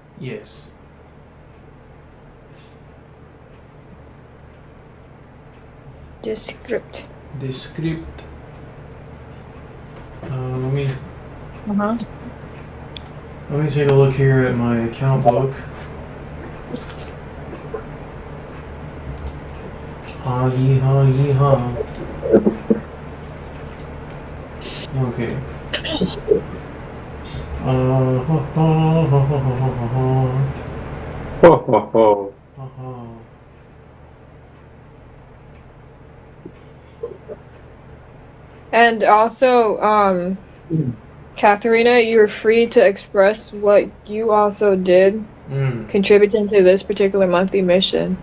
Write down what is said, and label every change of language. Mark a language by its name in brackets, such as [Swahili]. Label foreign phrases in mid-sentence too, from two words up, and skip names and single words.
[English] Yes. Descript. Descript. Let me take a look here at my account book. Ha yee ha yee ha. Okay. Ha ha ha ha ha ha ha. Ho ho ho. Ha ha. And also, Katharina, you're free to express what you also did contributing to this particular monthly mission.